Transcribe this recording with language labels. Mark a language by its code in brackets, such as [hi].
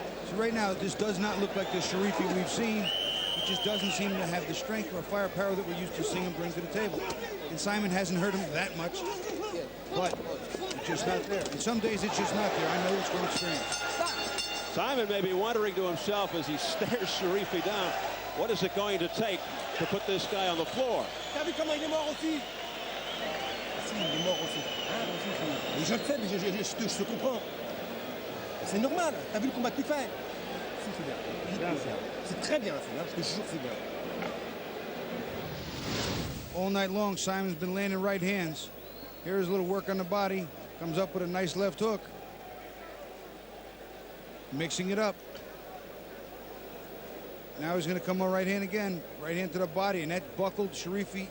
[en] So right now, this does not look like the Cherifi we've seen. He just doesn't seem to have the strength or firepower that we're used to seeing him bring to the table. And Simon hasn't hurt him that much, but it's just not there. And some days it's just not there. I know this from experience. Simon may be wondering to himself as he stares Cherifi down, what is it going to take to put this guy on the floor? [fr] T'as vu comment il est mort aussi? Si, il est mort aussi. Et je le sais, mais je te comprends. C'est normal. T'as vu le combat qu'il fait? Si, c'est bien. C'est très bien, je te jure, c'est bien. [en] All night long, Simon's been landing right hands. Here's a little work on the body. Comes up with a nice left hook. Mixing it up. Now he's going to come on right hand again. Right hand to the body, and that buckled Cherifi.